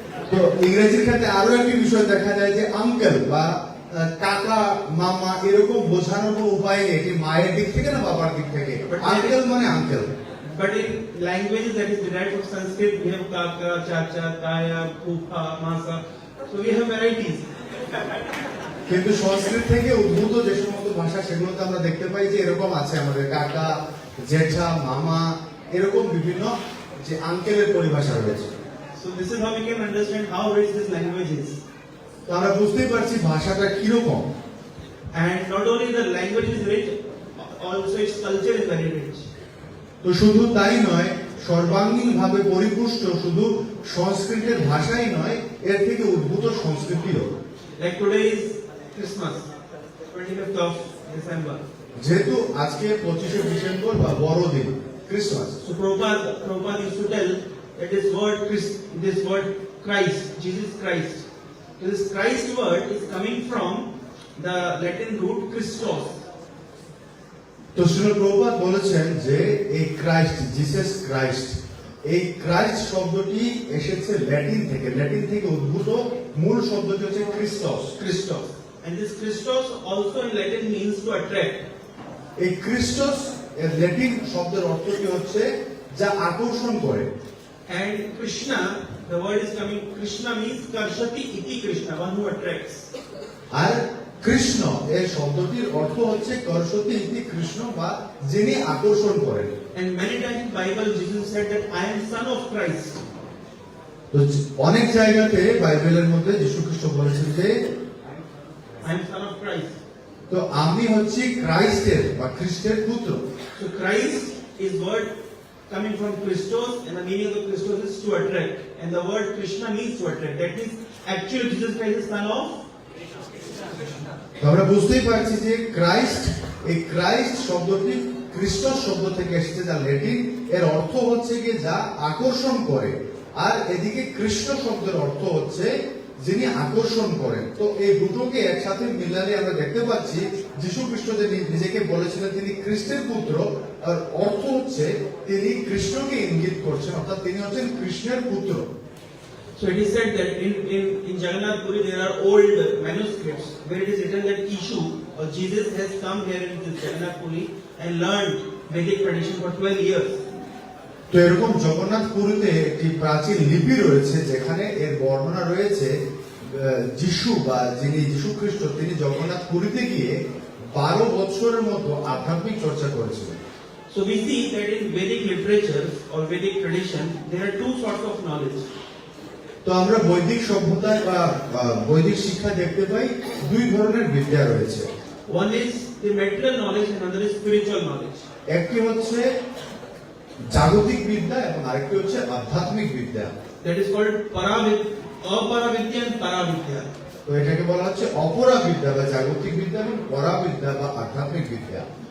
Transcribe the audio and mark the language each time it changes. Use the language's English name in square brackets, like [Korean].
[Bangla] তো ইংরেজির ক্ষেত্রে আরো একটি বিষয় দেখা যায় যে আঙ্কেল বা কাকা মামা এরকম বোঝানোর কোনো উপায় নেই, এটি মায়ের দিক থেকে না বাবার দিক থেকে। আঙ্কেল মানে uncle. [English] But in languages that is derived from Sanskrit, we have kaka, chacha, taya, phupa, masa. So we have varieties. [Bangla] কিন্তু সংস্কৃত থেকে উদ্ভূত যে সমস্ত ভাষা সেগুলোতে আমরা দেখতে পাই যে এরকম আছে, আমাদের কাকা, জেঠা, মামা, এরকম বিভিন্ন যে আঙ্কেলের পরিভাষা রয়েছে। [English] So this is how we can understand how rich this language is. [Bangla] তো আমরা বুঝতেই পারছি ভাষাটা কিরকম। [English] And not only the language is rich, also its culture is very rich. [Bangla] তো শুধু তাই নয়, সর্বাঙ্গীন ভাবে পরিপুষ্ট শুধু সংস্কৃতের ভাষাই নয়, এর থেকে উদ্ভূত সংস্কৃতিও। [English] Like today is Christmas, 25th of December. [Bangla] যেহেতু আজকে 25শে ডিসেম্বর বা বড়দিন, Christmas. [English] So Prabhupada used to tell that this word Christ, Jesus Christ. So this Christ word is coming from the Latin root Christos. [Bangla] তো শ্রীল প্রভুপাদ বলেছেন যে এই Christ, Jesus Christ, এই Christ শব্দটি এসেছে ল্যাটিন থেকে উদ্ভূত। মূল শব্দটি হচ্ছে ক্রিস্টস। [English] Christos. And this Christos also in Latin means to attract. [Bangla] এই ক্রিস্টস এর ল্যাটিন শব্দের অর্থটি হচ্ছে যা আকর্ষণ করে। [English] And Krishna, the word is coming, Krishna means [Sanskrit] Karshati iti Krishna, [English] one who attracts. [Bangla] আর কৃষ্ণ এই শব্দটির অর্থ হচ্ছে [Sanskrit] করসতি ইতি কৃষ্ণ, [Bangla] বা যিনি আকর্ষণ করেন। [English] And many times in Bible Jesus said that I am son of Christ. [Bangla] তো অনেক জায়গাতে বাইবেলের মধ্যে যীশু খ্রিস্ট বলেছেন যে [English] I am son of Christ. [Bangla] তো আমি হচ্ছি ক্রাইস্টের বা খ্রিস্টের পুত্র। [English] So Christ is word coming from Christos, and the meaning of Christos is to attract. And the word Krishna means to attract. That means actually Jesus Christ is son of. [Bangla] তো আমরা বুঝতেই পারছি যে ক্রাইস্ট, এই Christ শব্দটি খ্রিস্টস শব্দ থেকে এসেছে, যা ল্যাটিন, এর অর্থ হচ্ছে কি যা আকর্ষণ করে। আর এদিকে কৃষ্ণ শব্দের অর্থ হচ্ছে যিনি আকর্ষণ করেন। তো এই দুটোকে একসাথে মিলালে আমরা দেখতে পাচ্ছি যীশু খ্রিস্ট যে নিজেকে বলেছিলেন তিনি খ্রিস্টের পুত্র, আর অর্থ হচ্ছে তিনি কৃষ্ণকে ইঙ্গিত করছেন, অর্থাৎ তিনি হচ্ছেন কৃষ্ণের পুত্র। [English] So it is said that in Jagannath Puri there are old manuscripts where it is written that Ishu or Jesus has come here in this Jagannath Puri and learned Vedic tradition for 12 years. [Bangla] তো এরকম জগন্নাথ পুরীতে একটি প্রাচীন লিপি রয়েছে যেখানে এর বর্ণনা রয়েছে যিশু বা যিনি যীশু খ্রিস্ট তিনি জগন্নাথ পুরীতে গিয়ে 12 বছরের মতো আধ্যাত্মিক চর্চা করেছিলেন। [English] So we see that in Vedic literature or Vedic tradition there are two sorts of knowledge. [Bangla] তো আমরা বৈদিক সভ্যতায় বা বৈদিক শিক্ষা দেখতে পাই দুই ধরনের বিদ্যা রয়েছে। [English] One is the material knowledge and another is spiritual knowledge. [Bangla] একটি হচ্ছে জাগতিক বিদ্যা এবং আরেকটি হচ্ছে আধ্যাত্মিক বিদ্যা। [English] That is called Aparavidya and Paravidya. [Bangla] তো এটাকে বলা হচ্ছে অপরা বিদ্যা বা জাগতিক বিদ্যা এবং পরাবিদ্যা বা আধ্যাত্মিক বিদ্যা।